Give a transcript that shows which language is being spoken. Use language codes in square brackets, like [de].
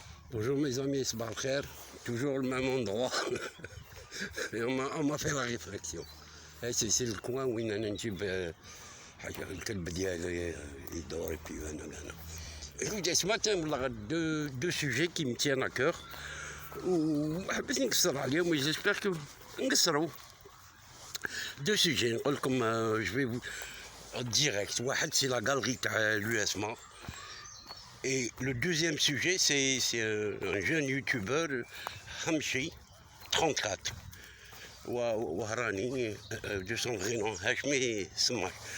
[fr] Bonjour mes amis, [ar] Sabah al Khair, [fr] toujours le même endroit. Et on m'a fait la réflexion. C'est le coin où il y a [ar] الكلب ديالي يدور [fr] et puis انا. Écoutez, ce matin, deux sujets qui me tiennent à cœur. [ar] وحبيت نقصر عليهم [fr] j'espère que [ar] نقصروا. [fr] Deux sujets, comme je vais vous en direct. واحد c'est la galerie تاع l'USMA. Et le deuxième sujet, c'est un jeune youtubeur, Hamshi, 34. Wahrani, de son vrai nom, Hashmi Samach.